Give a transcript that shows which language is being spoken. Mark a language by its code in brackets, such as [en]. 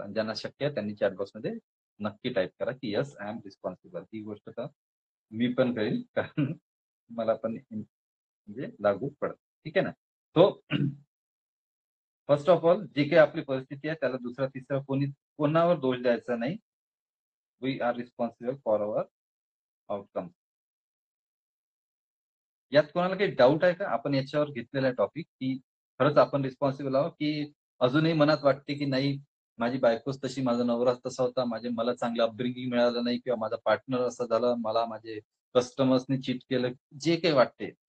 [mr] आणि ज्यांना शक्य आहे त्यांनी चॅटबॉक्स मध्ये नक्की टाईप करा की [en] Yes I am responsible. [mr] ही गोष्ट तर मी पण करेन, कारण मला पण म्हणजे लागू पडत. ठीक आहे ना. तो [en] first of all [mr] जी काही आपली परिस्थिती आहे त्याला दुसरा तिसरा कोणावर दोष द्यायचा नाही. [en] We are responsible for our outcome. [mr] यात कोणाला काही डाऊट आहे का आपण याच्यावर घेतलेला टॉपिक, की खरंच आपण रिस्पॉन्सिबल आहोत, की अजूनही मनात वाटते की नाही माझी बायकोच तशी, माझा नवरा तसा होता, मला चांगलं अपब्रिंगिंग मिळालं नाही, किंवा माझा पार्टनर असा झाला, मला माझे कस्टमर्सनी चीट केलं, जे काही वाटते